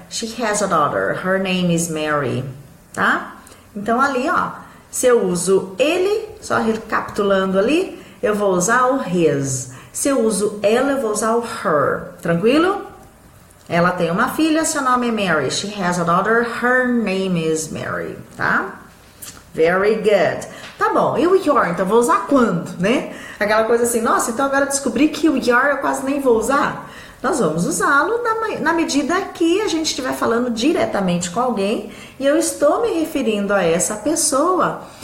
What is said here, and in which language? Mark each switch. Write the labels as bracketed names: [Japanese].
[English] She has a daughter. Her name is Mary, tá? [Portuguese] Então ali, ó, se eu uso ele, só recapitulando ali, eu vou usar o his. Se eu uso ela, eu vou usar o her. Tranquilo? Ela tem uma filha, seu nome é Mary. [English] She has a daughter, her name is Mary, tá? Very good. [Portuguese] Tá bom, e o your, então vou usar quando, né? Aquela coisa assim, nossa, então agora eu descobri que o your eu quase nem vou usar. Nós vamos usá-lo na medida que a gente estiver falando diretamente com alguém e eu estou me referindo a essa pessoa